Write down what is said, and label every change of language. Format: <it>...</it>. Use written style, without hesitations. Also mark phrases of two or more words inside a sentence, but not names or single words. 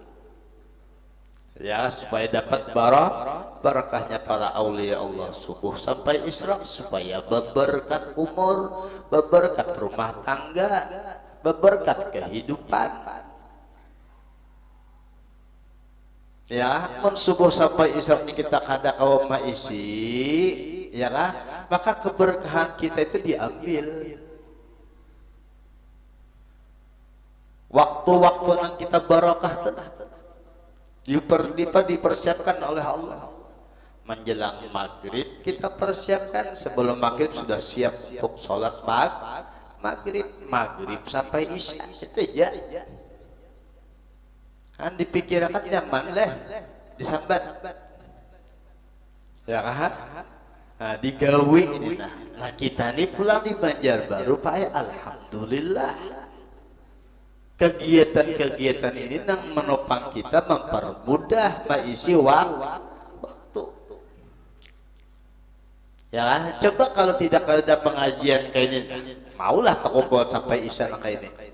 <id>Ya, supaya dapat barakahnya para aulia Allah subuh sampai isra, supaya berberkat umur, berberkat rumah tangga, berberkat kehidupan.</id> <bjn>Ya, mun subuh sampai isra ini kita kada kawa maisi,</bjn> <id>ya lah, maka keberkahan kita itu diambil. Waktu-waktu yang kita barakah dipersiapkan oleh Allah. Menjelang maghrib kita persiapkan, sebelum maghrib sudah siap untuk sholat maghrib sampai isya itu aja.</id> <bjn>Kan dipikirkan nyaman lah, disambat.</bjn> <id>Ya kan?</id> <bjn>Nah, digawi ini nah kita ini pulang di Banjarbaru Pak ya, alhamdulillah.</bjn> <id>Kegiatan-kegiatan ini nang menopang kita, mempermudah mengisi waktu. Ya kan? Coba kalau tidak ada pengajian kayak ini, maulah kumpul sampai isya kayak ini.</id>